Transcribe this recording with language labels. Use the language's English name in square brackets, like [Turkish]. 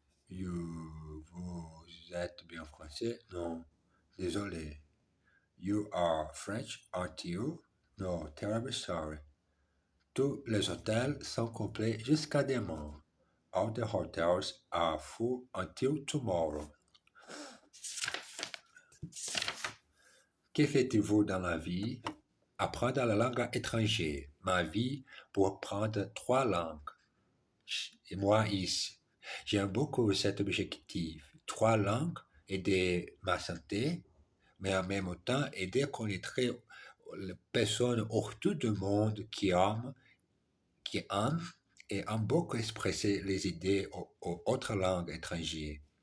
[French] Vous êtes bien français? Non. Désolé. [English] You are French, aren't you? No, terribly sorry. [French] Tous les hôtels sont complets jusqu'à demain. [English] All the hotels are full until tomorrow. [French] Que faites-vous dans la vie? Apprendre la langue étrangère. Ma vie pour apprendre 3 langues. Et moi ici, j'aime beaucoup cet objectif. 3 langues, aider ma santé, mais en même temps aider à connaître les personnes autour du monde qui aiment et aiment beaucoup expresser les idées aux autres langues étrangères.